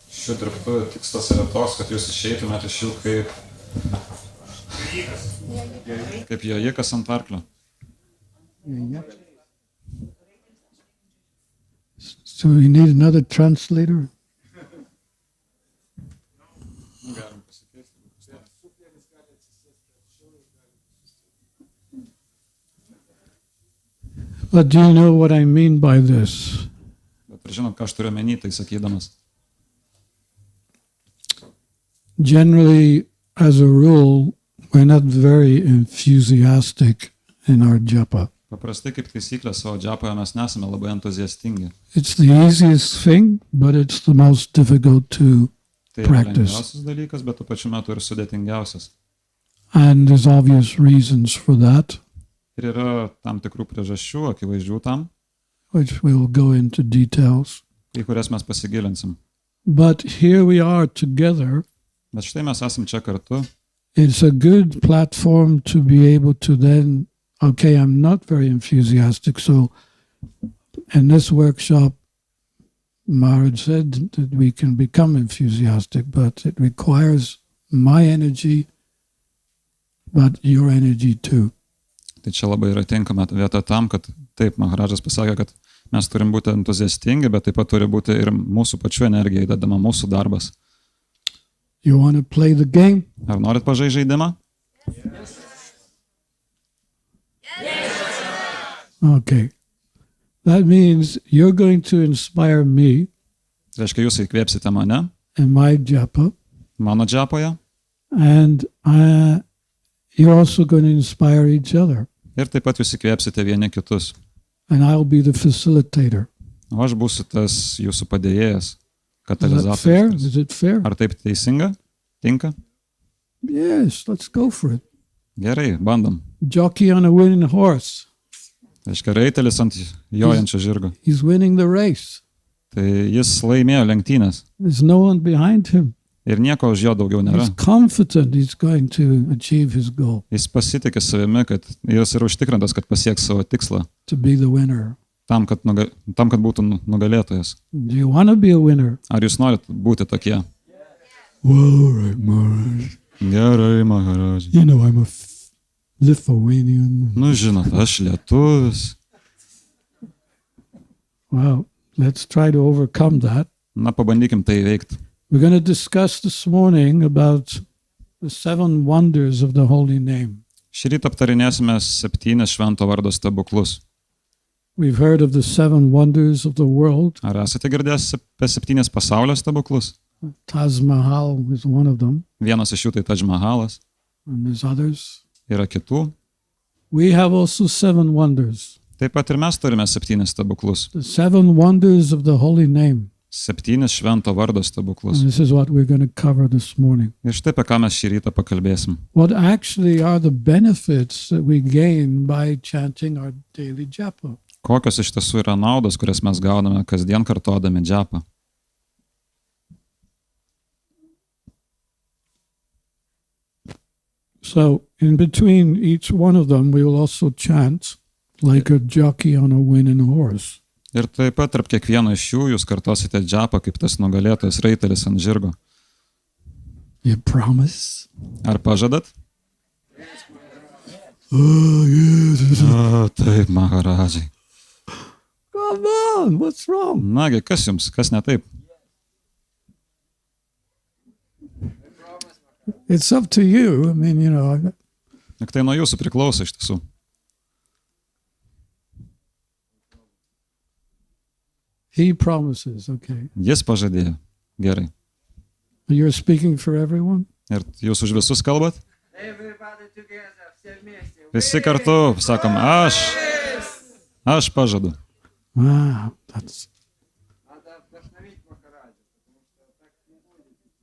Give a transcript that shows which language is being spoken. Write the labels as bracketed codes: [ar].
[lt] Šių dirbtuvių tikslas yra toks, kad jūs išeitumėte iš jų kaip jojikas ant arklio. [en] So we need another translator? But do you know what I mean by this? [lt] Bet žinot, ką aš turiu omeny, tai sakydamas. [en] Generally, as a rule, we're not very enthusiastic in our japa. [lt] Paprastai kaip taisyklė savo džapoje mes nesame labai entuziastingi. [en] It's the easiest thing, but it's the most difficult to [lt] Tai [en] practice. [lt] lengviausias dalykas, bet tuo pačiu metu ir sudėtingiausias. [en] And there's obvious reasons for that, [lt] Ir yra tam tikrų priežasčių, akivaizdžių tam, [en] which we'll go into details. [lt] į kurias mes pasigilinsim. [en] But here we are together. [lt] Bet štai mes esam čia kartu. [en] It's a good platform to be able to then, okay, I'm not very enthusiastic, so in this workshop, Maharaj said that we can become enthusiastic, but it requires my energy, but your energy too. [lt] Tai čia labai yra tinkama vieta tam, kad taip, Maharadžas pasakė, kad mes turim būti entuziastingi, bet taip pat turi būti ir mūsų pačių energija įdedama, mūsų darbas. [en] You want to play the game? [lt] Ar norit pažaisti žaidimą? [en] Okay. That means you're going to inspire me [lt] Reiškia, jūs įkvėpsite mane, [en] in my japa, [lt] mano džapoje, [en] and you're also going to inspire each other. [lt] ir taip pat jūs įkvėpsite vieni kitus. [en] And I'll be the facilitator. [lt] O aš būsiu tas jūsų padėjėjas, [en] Is that fair? [lt] katalizatorius. [en] Is it fair? [lt] Ar taip teisinga? Tinka? [en] Yes, let's go for it. [lt] Gerai, bandom. [en] Jockey on a winning horse. [lt] Reiškia, raitelis ant jojančio žirgo. [en] He's winning the race. [lt] Tai jis laimėjo lenktynės [en] There's no one behind him. [lt] ir nieko už jo daugiau nėra. [en] He's confident he's going to achieve his goal, [lt] Jis pasitikė savimi, kad jis yra užtikrintas, kad pasieks savo tikslą, [en] to be the winner. [lt] tam, kad būtų nugalėtojas. [en] Do you want to be a winner? [lt] Ar jūs norit būti tokie? [en] Well, right, Maharaj. [lt] Gerai, Maharadžai. [en] You know, I'm a Lithuanian. [lt] Nu, žinot, aš lietuvis. [en] Well, let's try to overcome that. [lt] Na, pabandykim tai veikti. [en] We're going to discuss this morning about the 7 wonders of the holy name. [lt] Šį rytą aptarinėsime 7 švento vardo stebuklus. [en] We've heard of the 7 wonders of the world. [lt] Ar esate girdėjęs apie 7 pasaulio stebuklus? [en] Taj Mahal is one of them, [lt] Vienas iš jų tai Adžamalas, [en] and there's others. [lt] yra kitų. [en] We have also 7 wonders. [lt] Taip pat ir mes turime 7 stebuklus. [en] The 7 wonders of the holy name. [lt] 7 švento vardo stebuklus. [en] And this is what we're going to cover this morning. [lt] Ir štai apie ką mes šį rytą pakalbėsim. [en] What actually are the benefits that we gain by chanting our daily japa? [lt] Kokios iš tiesų yra naudos, kurias mes gauname kasdien kartodami džapą? [en] So in between each one of them, we will also chant like a jockey on a winning horse. [lt] Ir taip pat tarp kiekvieno iš jų jūs kartosite džapą kaip tas nugalėtojas raitelis ant žirgo. [en] You promise? [lt] Ar pažadat? [en] Oh, yes. [lt] O, taip, Maharadžai. [en] Come on, what's wrong? [lt] Nagi, kas jums, kas ne taip? [en] It's up to you. I mean, you know, [lt] Juk tai nuo jūsų priklauso iš tiesų. [en] he promises, okay. [lt] Jis pažadėjo. Gerai. [en] You're speaking for everyone? [lt] Ir jūs už visus kalbat? [en] Everybody together, [ru] все вместе. [lt] Visi kartu sakom, aš pažadu. [en] Wow, that's... [ru] Надо вдохновить Махараджа, потому что так не будет.